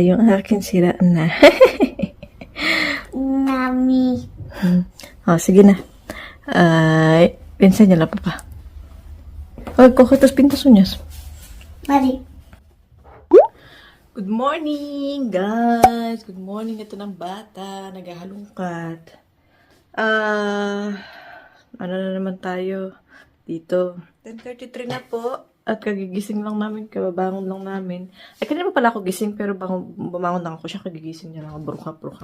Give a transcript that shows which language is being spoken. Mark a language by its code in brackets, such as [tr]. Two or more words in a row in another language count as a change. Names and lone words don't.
[tl] Yung aking sira na. Nami. Sige na. [es] Enséñala, papá. Oye, coge tus pintas uñas. Vale. [en] Good morning, guys. Good morning. [tl] Ito ng bata. Naghahalungkat. Ano na naman tayo dito? 10:33 na po. At kagigising lang namin. Kababangon lang namin. Ay, kanina pa pala ako gising. Pero bumangon lang ako siya. Kagigising niya lang. Bruka.